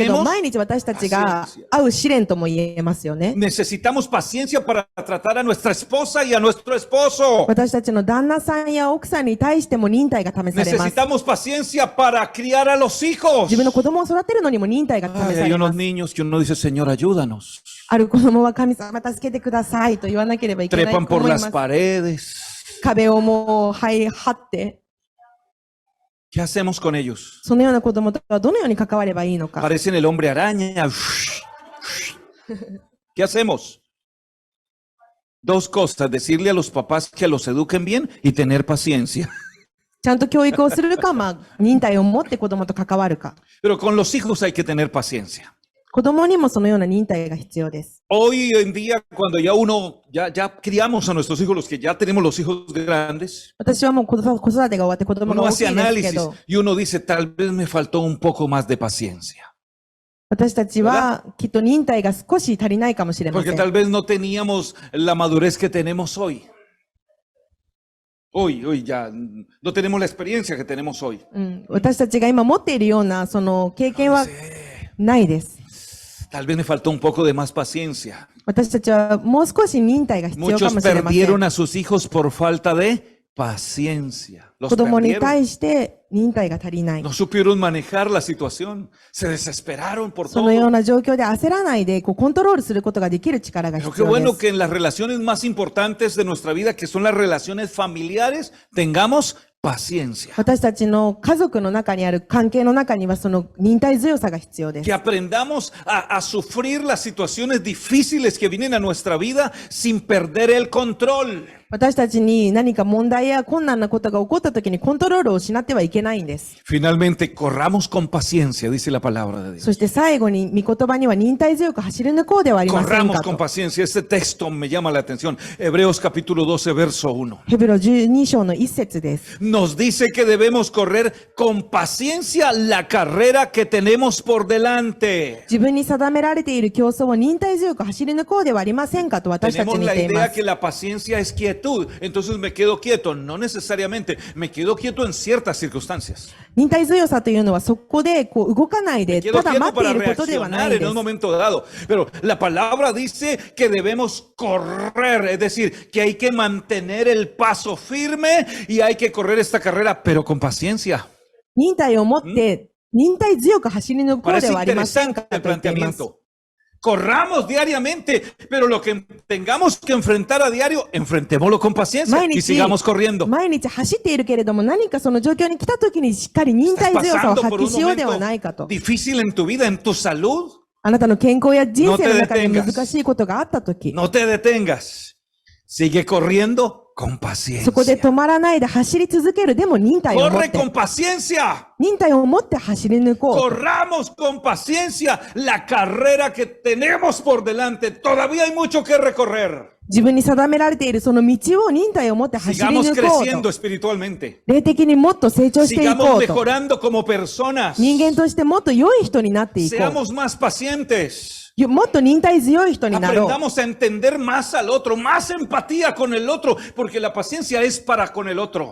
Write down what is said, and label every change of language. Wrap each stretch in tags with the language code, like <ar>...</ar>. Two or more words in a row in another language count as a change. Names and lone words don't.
<es>Porque no</es> <ja>ど、</ja> <es>tenemos</es> <ja>毎日私たちが会う試練とも言えますよね。</ja> <es>Necesitamos paciencia para tratar a nuestra esposa y a nuestro esposo.</es> <ja>私たちの旦那さんや奥さんに対しても忍耐が試されます。</ja> <es>Necesitamos paciencia para criar a los hijos.</es> <ja>自分の子供を育てるのにも忍耐が試</ja> <es>Ay,</es> <ja>さ</ja> <es>hay</es> <ja>れま</ja> <es>unos</es> <ja>す。</ja> <es>niños que uno dice, Señor, ayúdanos.</es> <ja>ある子供は神様助けてくださいと言わなければいけない</ja> <es>Trepan</es> <ja>子</ja> <es>por</es> <ja>もいま</ja> <es>las</es> <ja>す。</ja> <es>paredes.</es> <ja>壁をもう張って、</ja> <es>¿Qué hacemos con ellos?</es> <ja>そのような子供とはどのように関わればいいのか。</ja> <es>Parecen el hombre araña. ¿Qué hacemos? Dos cosas, decirle a los papás que los eduquen bien y tener paciencia.</es> <ja>ちゃんと教育をするか、忍耐を持って子供と関わるか。</ja> <es>Pero con los hijos hay que tener paciencia.</es> <ja>子供にもそのような忍耐が必要です。</ja> <es>Hoy en día, cuando ya criamos a nuestros hijos, los que ya tenemos los hijos grandes,</es> <ja>私はもう子育てが終わって子供が</ja> <es>uno</es> <ja>大き</ja> <es>hace</es> <ja>いですけ</ja> <es>análisis</es> <ja>ど、</ja> <es>y uno dice, tal vez me faltó un poco más de paciencia.</es> <ja>私たちはきっと忍耐が少し足りないかもしれませ</ja> <es>Porque</es> <ja>ん。</ja> <es>tal vez no teníamos la madurez que tenemos hoy. Hoy ya no tenemos la experiencia que tenemos hoy.</es> <ja>私たちが今持っているようなその経験は</ja> <es>Sí.</es> <ja>ないです。</ja> <es>Tal vez me faltó un poco de más paciencia.</es> <ja>私たちはもう少し忍耐が必要か</ja> <es>Muchos</es> <ja>もしれませ</ja> <es>perdieron</es> <ja>ん。</ja> <es>a sus hijos por falta de paciencia. Los</es> <ja>子供に</ja> <es>perdieron.</es> <ja>対して忍耐が足りない。</ja> <es>No supieron manejar la situación. Se desesperaron por</es> <ja>そのよう</ja> <es>todo.</es> <ja>な状況で焦らないでコントロールすることができる力が</ja> <es>Pero</es> <ja>必</ja> <es>qué</es> <ja>要で</ja> <es>bueno</es> <ja>す。</ja> <es>que en las relaciones más importantes de nuestra vida, que son las relaciones familiares, tengamos paciencia.</es> <ja>私たちの家族の中にある関係の中にはその忍耐強さが必要で</ja> <es>Que</es> <ja>す。</ja> <es>aprendamos a sufrir las situaciones difíciles que vienen a nuestra vida sin perder el control.</es> <ja>私たちに何か問題や困難なことが起こった時にコントロールを失ってはいけないんです。</ja> <es>Finalmente, corramos con paciencia, dice la palabra de Dios.</es> <ja>そして最後に御言葉には忍耐強く走り抜こうではありません</ja> <es>Corramos</es> <ja>か</ja> <es>con</es> <ja>と。</ja> <es>paciencia. Este texto me llama la atención. Hebreos capítulo 12, verso 1.</es> <ja>ヘブロ12章の一節です。</ja> <es>Nos dice que debemos correr con paciencia la carrera que tenemos por delante.</es> <ja>自分に定められている競争を忍耐強く走り抜こうではありませんかと私たち</ja> <es>Tenemos</es> <ja>に言</ja> <es>la</es> <ja>っていま</ja> <es>idea</es> <ja>す</ja> <es>que。la paciencia es quietud. Entonces me quedo quieto. No necesariamente. Me quedo quieto en ciertas circunstancias.</es> <ja>忍耐強さというのはそこで動かないで</ja> <es>Me quedo</es> <ja>ただ</ja> <es>quieto</es> <ja>待ってい</ja> <es>para</es> <ja>ることではな</ja> <es>reaccionar</es> <ja>いで</ja> <es>en un</es> <ja>す。</ja> <es>momento dado. Pero la palabra dice que debemos correr. Es decir, que hay que mantener el paso firme y hay que correr esta carrera, pero con paciencia.</es> <ja>忍耐を持って忍耐強く走り抜こう</ja> <es>Parece</es> <ja>ではありません</ja> <es>interesante</es> <ja>か</ja> <es>el</es> <ja>と言っています。</ja> <es>planteamiento. Corramos diariamente, pero lo que tengamos que enfrentar a diario, enfrentémoslo con paciencia</es> <ja>毎</ja> <es>y</es> <ja>日</ja> <es>sigamos corriendo.</es> <ja>毎日走っているけれども何かその状況に来た時にしっかり忍</ja> <es>Estás</es> <ja>耐強さを</ja> <es>pasando</es> <ja>発</ja> <es>por</es> <ja>揮</ja> <es>un</es> <ja>しようでは</ja> <es>momento</es> <ja>ないかと。</ja> <es>difícil en tu vida, en tu salud.</es> <ja>あなたの健康や人生の中で</ja> <es>No te detengas.</es> <ja>難しいことがあった時、</ja> <es>No te detengas. Sigue corriendo con</es> <ja>そこで</ja> <es>paciencia.</es> <ja>止まらないで走り続ける。でも忍耐を持っ</ja> <es>Corre</es> <ja>て、</ja> <es>con paciencia.</es> <ja>忍耐を持って走り抜こう。</ja> <es>Corramos con paciencia la carrera que tenemos por delante. Todavía hay mucho que recorrer.</es> <ja>自分に定められているその道を忍耐を持って走り</ja> <es>Sigamos</es> <ja>抜こう</ja> <es>creciendo</es> <ja>と。</ja> <es>espiritualmente.</es> <ja>霊的にもっと成長してい</ja> <es>Sigamos</es> <ja>こうと。</ja> <es>mejorando como personas.</es> <ja>人間としてもっと良い人になっていこう。</ja> <es>Seamos más pacientes.</es> <ja>もっと忍耐強い人になろう。</ja> <es>Aprendamos a entender más al otro, más empatía con el otro, porque la paciencia es para con el otro.</es>